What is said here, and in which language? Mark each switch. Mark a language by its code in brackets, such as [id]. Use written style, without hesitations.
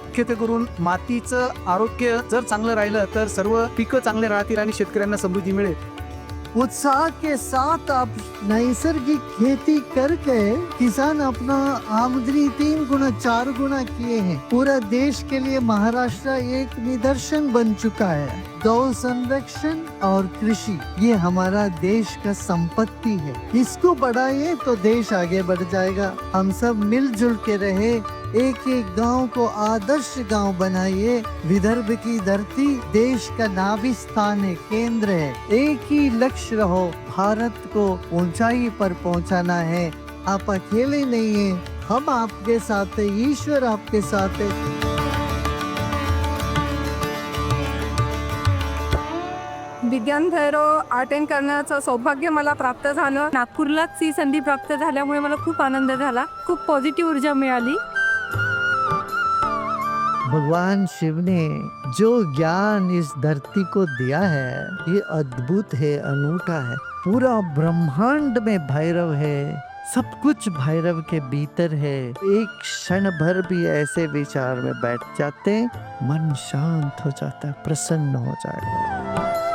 [mr] मुख्यत्वे करून मातीचं आरोग्य जर चांगलं राहिलं तर सर्व पिकं चांगले राहतील आणि शेतकऱ्यांना समृद्धी मिळेल। [hi] उत्साह के साथ आप नैसर्गिक खेती करके किसान अपना आमदनी 3 गुना 4 गुना किए हैं। पूरा देश के लिए महाराष्ट्र एक निदर्शन बन चुका है। गौ संरक्षण और कृषि ये हमारा देश का संपत्ति है, इसको बढ़ाइए तो देश आगे बढ़ जाएगा। हम सब मिलजुल के रहे, एक एक गांव को आदर्श गांव बनाइए। विदर्भ की धरती देश का नाभि स्थान है, केंद्र है। एक ही लक्ष्य रहो, भारत को ऊंचाई पर पहुंचाना है। आप अकेले नहीं हैं, हम आपके साथ हैं, ईश्वर आपके साथ है। [mr] विज्ञान भैरव अटेंड करण्याचं सौभाग्य मला प्राप्त झालं। नागपूरलाच ही संधी प्राप्त झाल्यामुळे मला खूप आनंद झाला, खूप पॉझिटिव्ह ऊर्जा मिळाली। [hi] भगवान शिव ने जो ज्ञान इस धरती को दिया है ये अद्भुत है, अनूठा है। पूरा ब्रह्मांड में भैरव है, सब कुछ भैरव के भीतर है। एक क्षण भर भी ऐसे विचार में बैठ जाते, मन शांत हो जाता है, प्रसन्न हो जाएगा।